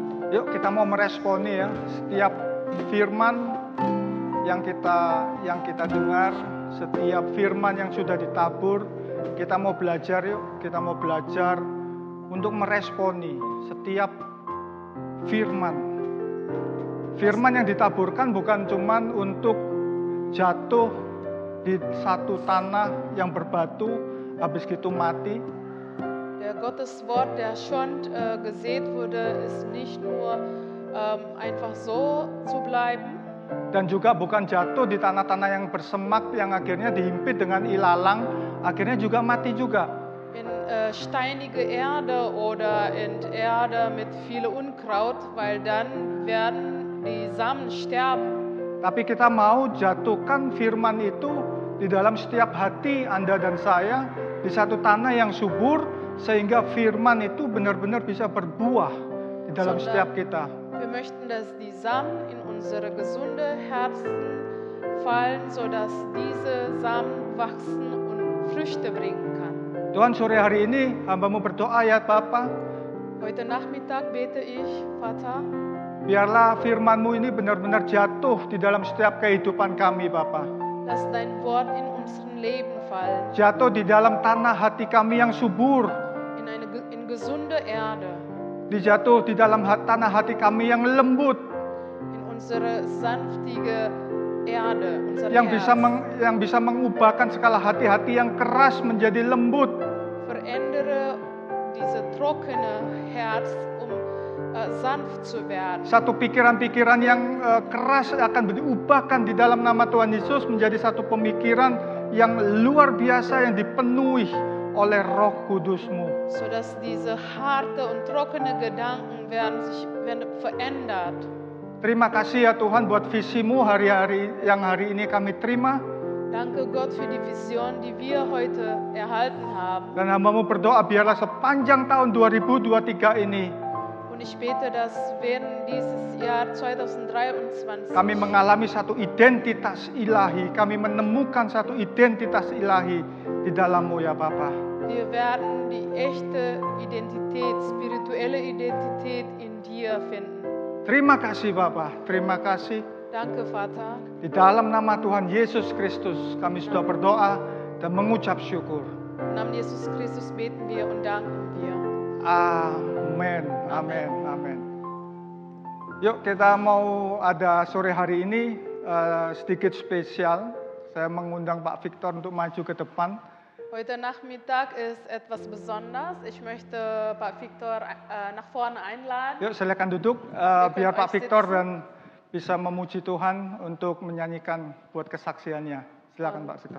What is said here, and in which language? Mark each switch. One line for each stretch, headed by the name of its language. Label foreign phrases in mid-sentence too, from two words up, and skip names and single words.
Indonesian: Yuk kita mau meresponi ya setiap firman yang kita dengar, setiap firman yang sudah ditabur, kita mau belajar yuk, kita mau belajar untuk meresponi setiap firman. Firman yang ditaburkan bukan cuman untuk jatuh di satu tanah yang berbatu, habis gitu mati.
German: Der Gotteswort, der schon gesät wurde, ist nicht nur einfach so zu bleiben.
Indonesian: Dan juga bukan jatuh di tanah-tanah yang bersemak yang akhirnya dihimpit dengan ilalang, akhirnya juga mati juga.
German: In steinige Erde oder in Erde mit viel Unkraut, weil dann werden die Samen sterben.
Indonesian: Tapi kita mau jatuhkan firman itu di dalam setiap hati Anda dan saya, di satu tanah yang subur, sehingga firman itu benar-benar bisa berbuah di dalam setiap kita.
German: Wir möchten, dass die Samen in unsere gesunde Herzen fallen, sodass diese Samen wachsen und Früchte bringen kann.
Indonesian: Tuhan, sore hari ini hamba-Mu berdoa ya Bapa,
German: Heute Nachmittag bete ich, Vater,
Indonesian: biarlah firman-Mu ini benar-benar jatuh di dalam setiap kehidupan kami Bapa.
German: lass dein Wort in unserem Leben fallen,
Indonesian: Jatuh di dalam tanah hati kami yang subur.
German: in gesunde Erde,
Indonesian: Dijatuh di dalam tanah hati kami yang lembut,
German: in unsere sanftige Erde, unser
Indonesian: yang
German: Herz.
Indonesian: bisa mengubahkan segala hati-hati yang keras menjadi lembut.
German: Verändere diese trockene Herz, um sanft zu werden.
Indonesian: Satu pikiran-pikiran yang keras akan diubahkan di dalam nama Tuhan Yesus menjadi satu pemikiran yang luar biasa yang dipenuhi oleh Roh Kudus-Mu.
German: Sodass diese harte und trockene Gedanken werden verändert.
Indonesian: Terima kasih ya Tuhan buat visi-Mu hari-hari yang hari ini kami terima.
German: Danke Gott für die Vision, die wir heute erhalten haben.
Indonesian: Dan hamba-Mu berdoa biarlah sepanjang tahun 2023 ini
German: Und ich bete, dass während dieses Jahr 2023
Indonesian: kami mengalami satu identitas ilahi. Kami menemukan satu identitas ilahi di dalam-Mu ya Bapa.
German: wir werden die echte Identität, spirituelle Identität in dir finden.
Indonesian: Terima kasih Bapa, terima kasih.
German: Danke Vater.
Indonesian: Di dalam nama Tuhan Yesus Kristus kami sudah berdoa dan mengucap syukur.
German: Im Namen Jesus Christus beten wir und danken wir.
Indonesian: Amin, amin, amin. Yuk kita mau ada sore hari ini sedikit spesial. Saya mengundang Pak Victor untuk maju ke depan.
German: Heute Nachmittag ist etwas Besonderes. Ich möchte Pak Victor nach vorne einladen.
Indonesian: Yuk silakan duduk biar Pak Victor dan bisa memuji Tuhan untuk menyanyikan buat kesaksiannya. Silakan Pak Victor.